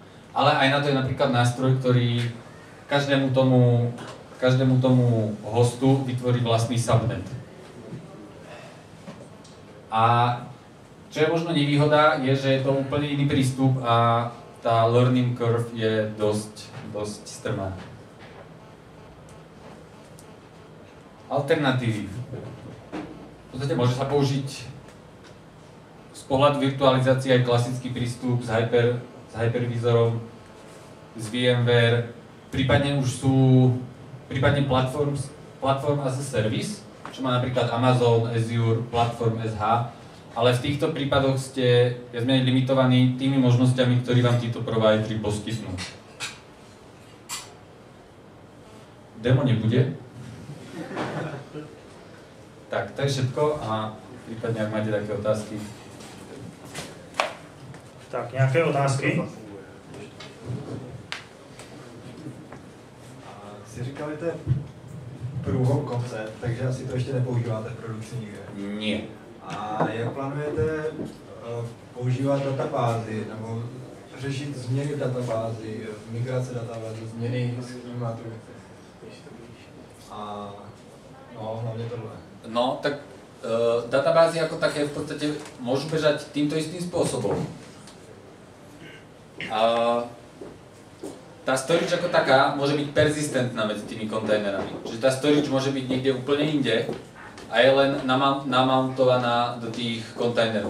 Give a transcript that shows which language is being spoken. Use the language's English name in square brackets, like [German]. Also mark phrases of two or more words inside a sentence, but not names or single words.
[Slovak] ale aj na to je napríklad nástroj, ktorý každému tomu hostu vytvorí vlastný subnet. A čo je možno nevýhoda, je, že je to úplne iný prístup a tá [English] learning curve [Slovak] je dosť strmá. Alternatívy. V podstate môže sa použiť z pohľadu virtualizácie aj klasický prístup s hypervizorom, z VMware, prípadne [English] platform as a service, [Slovak] čo má napríklad Amazon, Azure, Platform SH, ale v týchto prípadoch ste viac menej limitovaní tými možnosťami, ktoré vám títo providery poskytnú. Demo nebude. Tak, to je všetko a prípadne, ak máte také otázky. [Czech] Tak, nějaké otázky? Si říkali, to je průhod koncept, takže asi to ještě nepoužíváte v produkci nikde. [Slovak] Nie. [Czech] A jak plánujete používat databázy, nebo řešit změny v databázi, migrace databázy, změny schématu? A no, hlavně tohle. [Slovak] No, tak databázy ako také v podstate môžu bežať týmto istým spôsobom. Tá storage ako taká môže byť persistentná medzi tými kontajnerami. Čiže tá storage môže byť niekde úplne inde a je len namountovaná do tých kontajnerov.